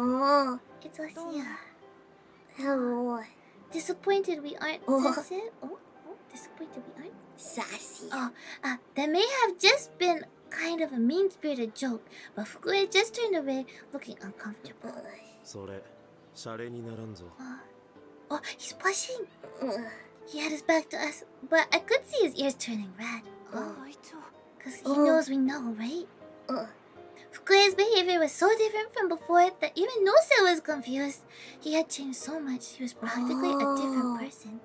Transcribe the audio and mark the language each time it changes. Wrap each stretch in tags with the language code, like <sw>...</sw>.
<en>Oh, it's us here. hello. Disappointed we aren't. Oh. Disappointed we aren't. Sassy. That may have just been kind of a mean-spirited joke, but Fukui just turned away, looking uncomfortable.</en> <ja>それシャレにならんぞ</ja> <en>Oh, he's blushing. He had his back to us, but I could see his ears turning red. Oh,</en> <ja>会長</ja> <en>because he knows we know, right? Fukui's behavior was so different from before that even Nose was confused. He had changed so much, he was practically a different person.</en>